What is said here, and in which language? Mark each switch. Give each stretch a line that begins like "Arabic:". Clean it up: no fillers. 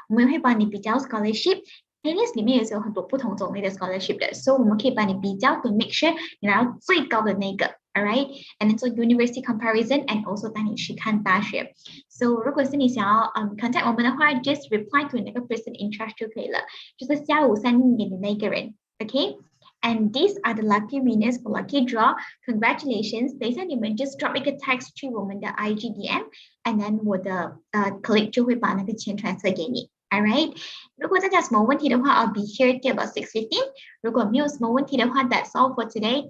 Chinese: 我们会帮你比较 scholarship。Taylor 里面也是有很多不同种类的 scholarship 的，所以我们可以帮你比较
English: to make sure
Chinese: 你拿到最高的那个 ，all right？And then 做
English: university comparison and also
Chinese: 带你去看大学。 So 如果是你想要contact 我们的话 ，
English: just reply to
Chinese: 那个 person in charge 就可以了，就是下午3点的那个人。
English: Okay, and these are the lucky winners for lucky draw. Congratulations!
Chinese: 等一下你们
English: just drop
Chinese: 一个 text 去我们的 IGDM, and then 我的colleague 就会把那个钱 transfer 给你。All right. 如果大家有什么问题的话 ，
English: I'll be here till about 6:15.
Chinese: 如果没有什么问题的话 ，
English: that's all for today.